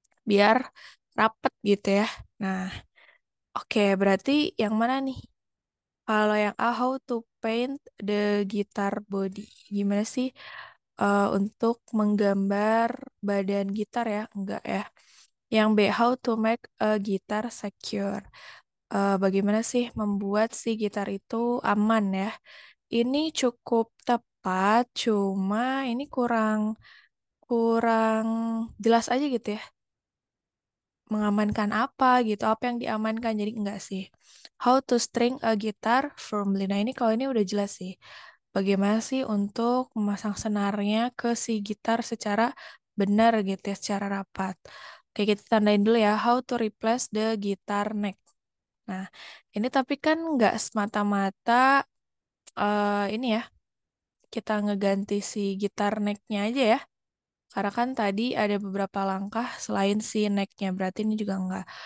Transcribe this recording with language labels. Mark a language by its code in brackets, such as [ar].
[id] Biar rapet gitu ya. Nah, oke berarti yang mana nih? Kalau yang [en] A, how to paint the guitar body. [id] Gimana sih untuk menggambar badan gitar ya? Enggak ya. Yang B, [en] how to make a guitar secure. [id] Bagaimana sih membuat si gitar itu aman ya? Ini cukup tepat, cuma ini kurang kurang jelas aja gitu ya. Mengamankan apa gitu, apa yang diamankan, jadi enggak sih. [en] How to string a guitar firmly. [id] Nah ini kalau ini udah jelas sih. Bagaimana sih untuk memasang senarnya ke si gitar secara benar gitu ya, secara rapat. Oke, kita tandain dulu ya. [en] How to replace the guitar neck. [id] Nah, ini tapi kan nggak semata-mata ini ya, kita ngeganti si gitar necknya aja ya. Karena kan tadi ada beberapa langkah selain si necknya, berarti ini juga enggak.